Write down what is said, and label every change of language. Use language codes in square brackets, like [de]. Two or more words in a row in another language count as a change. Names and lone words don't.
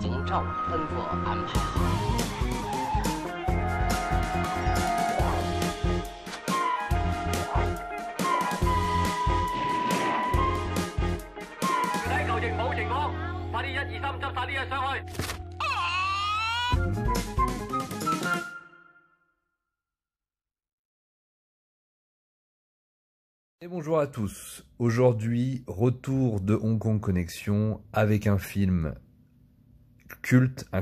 [yue] 照吩咐安排好。睇球翼冇情況，快啲1、2、3執晒啲嘢上去。 [fr] Et bonjour à tous, aujourd'hui retour de Hong Kong Connexion avec un film culte, un